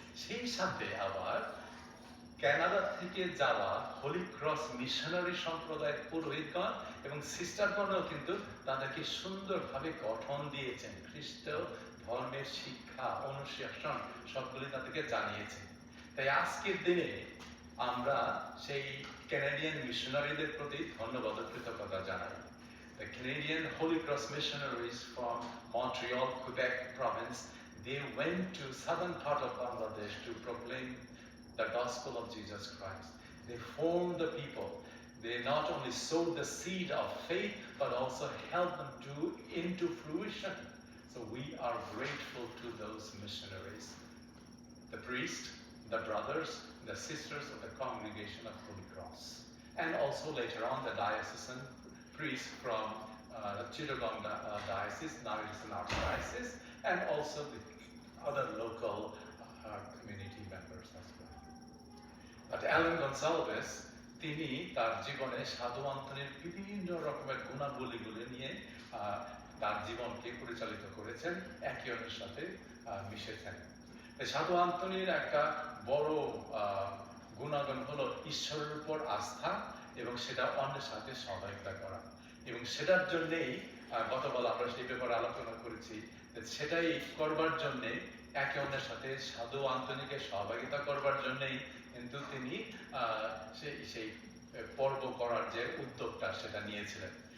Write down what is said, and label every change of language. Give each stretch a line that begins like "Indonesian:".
Bangla: সেই সাথে আবার কানাডা থেকে যাওয়া হোলি ক্রস মিশনারি সম্প্রদায়ের পুরোহিতগণ এবং সিস্টারগণও কিন্তু তাদেরকে সুন্দরভাবে গঠন দিয়েছেন, খ্রিস্ট ধর্মের শিক্ষা অনুশাসন সবগুলি তাদেরকে জানিয়েছেন। তাই আজকের দিনে আমরা সেই ক্যানাডিয়ান মিশনারিদের প্রতি ধন্যবাদ ও কৃতজ্ঞতা জানাই।
English: The Canadian Holy Cross missionaries from Montreal, Quebec province, they went to southern part of Bangladesh to proclaim the gospel of Jesus Christ. They formed the people. They not only sowed the seed of faith, but also helped them to into fruition. So we are grateful to those missionaries. The priest, the brothers, the sisters of the congregation of Holy Cross, and also later on the diocesan priest from the Chittagong diocese, now it is an archdiocese, and also the other local community members as well.
Bangla: But Alan Gonsalves, তিনি তার জীবনে সাধু আন্তনির বিভিন্ন রকমের গুণাবলীগুলি নিয়ে তার জীবনকে পরিচালিত করেছেন, একে অন্যের সাথে মিশেছেন। সাধু আন্তনির একটা বড় গুণাগুণ হলো ঈশ্বরের উপর আস্থা এবং সেটা অন্যের সাথে সহযোগিতা করা, এবং সেটার জন্যেই গতকাল আমরা সেই ব্যাপারে আলোচনা করেছি, সেটাই করবার জন্যে একে অন্যের সাথে সাধু আন্তনিকে সহযোগিতা করবার জন্যেই কিন্তু তিনি সেই পর্ব করার যে উদ্যোগটা সেটা নিয়েছিলেন।